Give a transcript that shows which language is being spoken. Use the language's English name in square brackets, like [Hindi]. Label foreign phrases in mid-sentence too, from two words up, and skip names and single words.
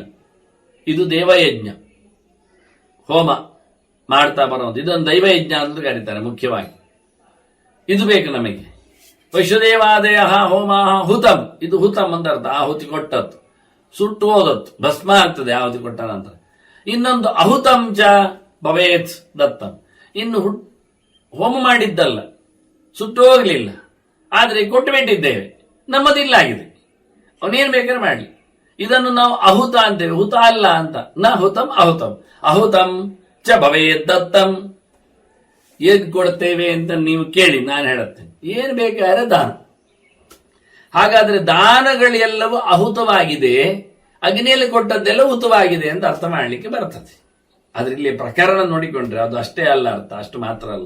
[Kannada] ಇದು ದೇವಯಜ್ಞ, ಹೋಮ ಮಾಡ್ತಾ ಬರೋದು. ಇದೊಂದು ದೈವಯಜ್ಞ ಅಂತ ಕರೀತಾರೆ ಮುಖ್ಯವಾಗಿ. ಇದು ಬೇಕು ನಮಗೆ. [Sanskrit] ವೈಶ್ವದೇವಾದಯ ಹೋಮ ಹುತಂ, [Kannada] ಇದು ಹುತಂ ಅಂತ ಅರ್ಥ. ಆಹುತಿ ಕೊಟ್ಟದ್ದು, ಸುಟ್ಟು ಹೋದದ್ದು, ಭಸ್ಮ ಆಗ್ತದೆ ಆಹುತಿ ಕೊಟ್ಟ ನಂತರ. [Sanskrit] ಇನ್ನೊಂದು ಅಹುತಂ ಚ ಭವೇತ್ ದತ್ತಂ, [Kannada] ಇನ್ನು ಹೋಮ ಮಾಡಿದ್ದಲ್ಲ, ಸುಟ್ಟು ಹೋಗ್ಲಿಲ್ಲ, ಆದ್ರೆ ಕೊಟ್ಟು ಬಿಟ್ಟಿದ್ದೇವೆ, ನಮ್ಮದಿಲ್ಲ ಆಗಿದೆ, ಅವನೇನ್ ಬೇಕಾದ್ರೆ ಮಾಡ್ಲಿ. ಇದನ್ನು ನಾವು ಅಹುತ ಅಂತೇವೆ, ಹುತ ಅಲ್ಲ ಅಂತ. [Sanskrit] ನ ಹುತಂ ಅಹುತಂ. ಅಹುತಂ ಚ ಭವೇತ್ ದತ್ತಂ. [Kannada] ಏನ್ ಕೊಡ್ತೇವೆ ಅಂತ ನೀವು ಕೇಳಿ, ನಾನು ಹೇಳುತ್ತೇನೆ. ಏನ್ ಬೇಕಾದ್ರೆ ದಾನ. ಹಾಗಾದ್ರೆ ದಾನಗಳೆಲ್ಲವೂ ಅಹುತವಾಗಿದೆ, ಅಗ್ನಿಯಲ್ಲಿ ಕೊಟ್ಟದ್ದೆಲ್ಲ ಹುತವಾಗಿದೆ ಅಂತ ಅರ್ಥ ಮಾಡಲಿಕ್ಕೆ ಬರ್ತದೆ. ಆದ್ರೆ ಇಲ್ಲಿ ಪ್ರಕರಣ ನೋಡಿಕೊಂಡ್ರೆ ಅದು ಅಷ್ಟೇ ಅಲ್ಲ ಅರ್ಥ, ಅಷ್ಟು ಮಾತ್ರ ಅಲ್ಲ.